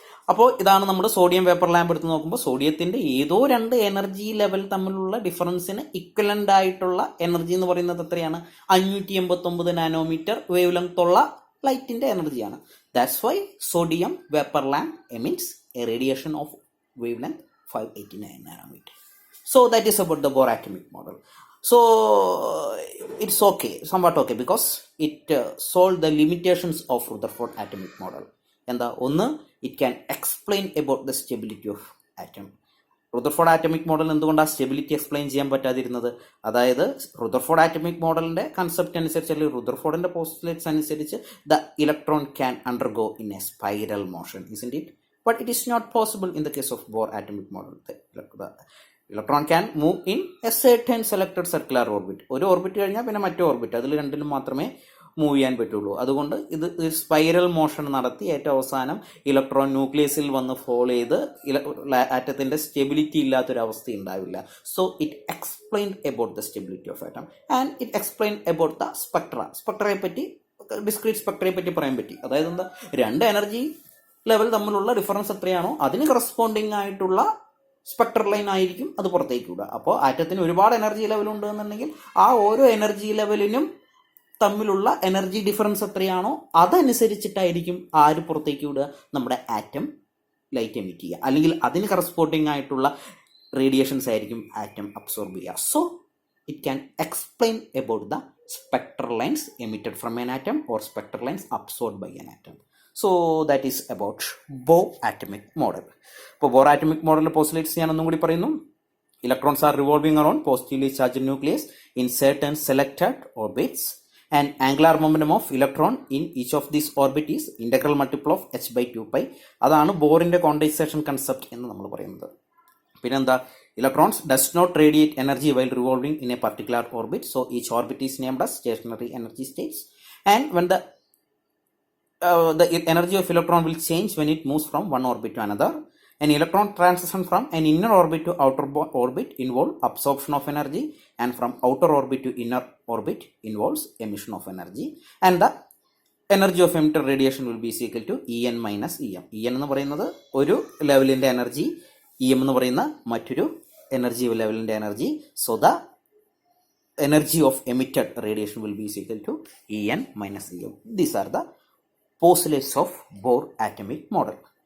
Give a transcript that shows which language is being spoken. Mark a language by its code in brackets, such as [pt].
[ml] അപ്പോൾ ഇതാണ് നമ്മുടെ സോഡിയം വേപ്പർ ലാമ്പ് എടുത്ത് നോക്കുമ്പോൾ സോഡിയത്തിന്റെ ഏതോ രണ്ട് എനർജി ലെവൽ തമ്മിലുള്ള ഡിഫറൻസിന് ഇക്വലന്റ് ആയിട്ടുള്ള എനർജി എന്ന് പറയുന്നത് എത്രയാണ്? 589 നാനോമീറ്റർ വേവ് ലെങ്ത് ഉള്ള ലൈറ്റിന്റെ എനർജിയാണ്. [en] That's why sodium vapour lamp emits a radiation of wavelength 589 nanometer. So that is about the Bohr atomic model. So it's okay, somewhat okay, because it solved the limitations of Rutherford atomic model. [ml] എന്താ? ഒന്ന്, [en] it can explain about the stability of atom. [ml] Rutherford atomic model എന്തുകൊണ്ടാണ് stability explain ചെയ്യാൻ പറ്റാതിരുന്നത്? അതായത് Rutherford atomic മോഡലിന്റെ concept അനുസരിച്ച്, അല്ലെങ്കിൽ റുദർഫോർഡിന്റെ postulates അനുസരിച്ച്, [en] The electron can undergo in a spiral motion, isn't it? But it is not possible in the case of Bohr atomic model. The electron can move in a certain selected circular orbit. [ml] ഒരു orbit കഴിഞ്ഞാൽ പിന്നെ മറ്റേ orbit, അതിൽ രണ്ടിലും മാത്രമേ move ചെയ്യാൻ പറ്റുള്ളൂ. അതുകൊണ്ട് ഇത് സ്പൈറൽ മോഷൻ നടത്തി ഏറ്റവും അവസാനം ഇലക്ട്രോൺ ന്യൂക്ലിയസിൽ വന്ന് ഫോൾ ചെയ്ത് ആറ്റത്തിന്റെ സ്റ്റെബിലിറ്റി ഇല്ലാത്തൊരവസ്ഥ ഉണ്ടാവില്ല. [en] so it explain about the stability of atom and it explain about the [ml] സ്പെക്ട്രയെ പറ്റി, ഡിസ്ക്രീറ്റ് സ്പെക്ട്രയെ പറ്റി പറയാൻ പറ്റി. അതായത് എന്താ? രണ്ട് എനർജി ലെവൽ തമ്മിലുള്ള ഡിഫറൻസ് എത്രയാണോ അതിന് കറസ്പോണ്ടിങ് ആയിട്ടുള്ള സ്പെക്ട്രൽ ലൈൻ ആയിരിക്കും അത് പുറത്തേക്ക് വിടുക. അപ്പോൾ ആറ്റത്തിന് ഒരുപാട് എനർജി ലെവൽ ഉണ്ടെന്നുണ്ടെങ്കിൽ ആ ഓരോ എനർജി ലെവലിനും തമ്മിലുള്ള എനർജി ഡിഫറൻസ് എത്രയാണോ അതനുസരിച്ചിട്ടായിരിക്കും ആര് പുറത്തേക്ക് വിടുക, നമ്മുടെ ആറ്റം ലൈറ്റ് എമിറ്റ് ചെയ്യുക, അല്ലെങ്കിൽ അതിന് കറസ്പോണ്ടിങ് ആയിട്ടുള്ള റേഡിയേഷൻസ് ആയിരിക്കും ആറ്റം അബ്സോർബ് ചെയ്യുക. [en] So it can explain about the spectral lines emitted from an atom or spectral lines absorbed by an atom. So that is about Bohr atomic model. [ml] ഇപ്പോൾ Bohr atomic model postulates ഞാൻ ഒന്നും കൂടി പറയുന്നു. [en] Electrons are revolving around positively charged nucleus in certain selected orbits, and angular momentum of electron in each of these orbit is integral multiple of h by 2 pi. [ml] അതാണ് ബോറിന്റെ quantisation concept എന്ന് നമ്മൾ പറയുന്നത്. പിന്നെന്താ, [en] electrons does not radiate energy while revolving in a particular orbit, so each orbit is named as stationary energy states, and when the energy of electron will change when it moves from one orbit to another. An electron transition from an inner orbit to outer orbit involves absorption of energy, and from outer orbit to inner orbit involves emission of energy, and the energy of emitted radiation will be equal to En minus Em. [ml] En എന്ന് പറയുന്നത് ഒരു ലെവലിന്റെ energy, Em എന്ന് പറയുന്ന മറ്റൊരു energy ലെവലിന്റെ energy. [en] So the energy of emitted radiation will be equal to En minus Em. These are the postulates of Bohr atomic model.